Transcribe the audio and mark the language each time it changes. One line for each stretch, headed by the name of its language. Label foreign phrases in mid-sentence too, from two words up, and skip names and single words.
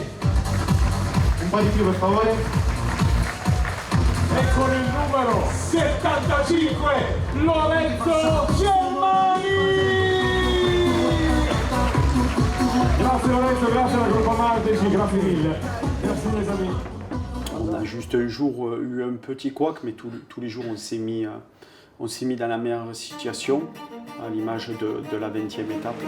Italian: Un po' di più, per favore. E con il numero 75 Lorenzo Germani. Grazie Lorenzo, grazie alla Gruppa Mardeci, grazie mille.
French: Merci mes amis. On a juste un jour eu un petit couac, mais tous les jours on s'est mis dans la meilleure situation, à l'image de la 20e étape.